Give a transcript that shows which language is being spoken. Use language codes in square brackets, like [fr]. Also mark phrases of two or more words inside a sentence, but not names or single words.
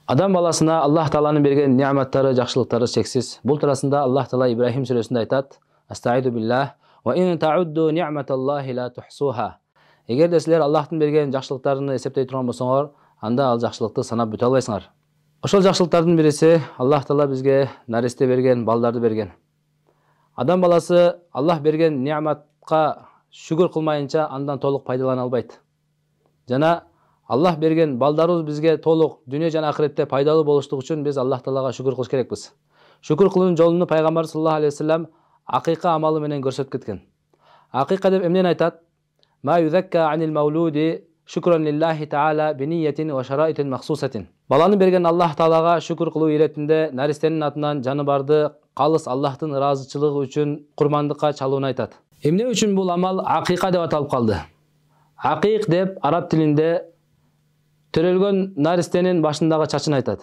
[ky] Адам баласына Аллах Тааланын берген ni'matlары, жакшылыктары чексиз. Бул туурасында Аллах Таала Ибрахим сүрөсүндө айтат: [ar] أستعيذ بالله وإن تعدوا نعمة الله لا تحصوها. [ky] Эгерде силер Аллахтын берген жакшылыктарын эсептей турган болсоңор, анда ал жакшылыкты санап бүтө албайсыңар. Ошол жакшылыктардын бириси Аллах Таала бизге наристе берген, балдарды берген. Адам баласы Аллах берген ni'matка шүгүр кылмайынча андан толук пайдалана албайт. Жана Аллах берген балдарыбыз бизге толук дүйнө жана ахиретте пайдалуу болуштугу үчүн биз Аллах Таалага шүгүр кылыш керекпиз. Шүгүр кылуунун жолун пайгамбар [ar] صلى الله عليه وسلم [ky] акыйка амалы менен көрсөтүп кеткен. Акыйка деп эмнени айтат? [ar] ما يذكى عن المولود شكرا لله تعالى بنية وشرائط مخصوصة. [ky] Баланы берген Аллах Таалага шүкүр кылуу иретинде наристенин атынан жаны барды калыс Аллахтын ыраазычылыгы үчүн курмандыкка чалууну айтат. Эмне үчүн бул амал акыйка деп аталып калды? Акыйк деп араб тилинде төрөлгөн наристенин башындагы чачын айтат.